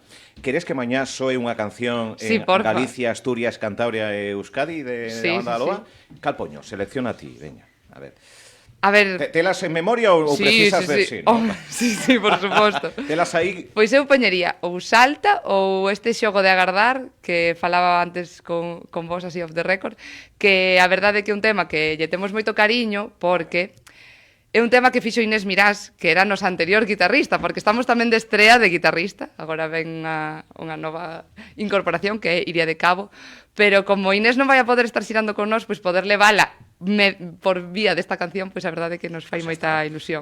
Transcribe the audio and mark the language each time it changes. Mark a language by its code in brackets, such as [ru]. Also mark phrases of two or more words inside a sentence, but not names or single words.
[gl] Queres que mañá soe unha canción en Galicia, Asturias, Cantabria e Euskadi de Banda da Loba? Cal poño? Selecciona ti, veña, a ver. A ver... Telas en memoria ou precisas ver si? Sí, por suposto. Telas aí... Pois eu poñería ou Salta ou este xogo de agardar que falaba antes con vos así [en] off the record, [gl] que a verdade é que é un tema que lle temos moito cariño porque é un tema que fixo Inés Mirás, que era nosa anterior guitarrista, porque estamos tamén de estrea de guitarrista, agora ven unha nova incorporación que é Iria de Cabo, pero como Inés non vai a poder estar xirando con nós, pois poder levala por vía desta canción, pois a verdade é que nos fai moita ilusión.